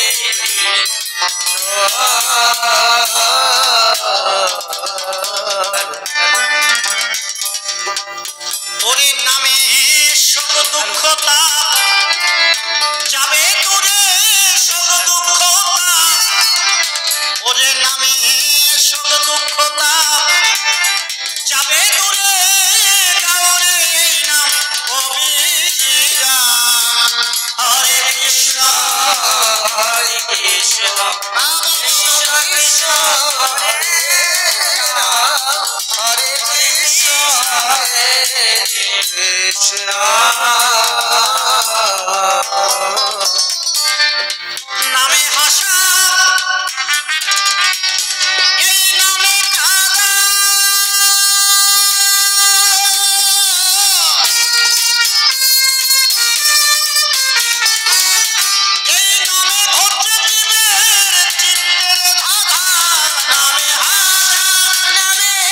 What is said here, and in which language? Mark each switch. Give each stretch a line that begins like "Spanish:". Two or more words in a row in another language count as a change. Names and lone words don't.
Bangla: ওরে নামে সব দুঃখতা যাবে দূরে সব দুঃখতা ওরে নামে সব দুঃখতা যাবে দূরে গাওরে নাম কবিরা
Sanskrit: হরে কৃষ্ণ हरे कृष्ण कृष्ण कृष्ण हरे हरे कृष्ण हरे कृष्ण
Bangla: নামে হাসা এই নামে কাঁদা এই নামে ঘটছে জীবের চিত্তের ধাঁধা নামে হাসা নামে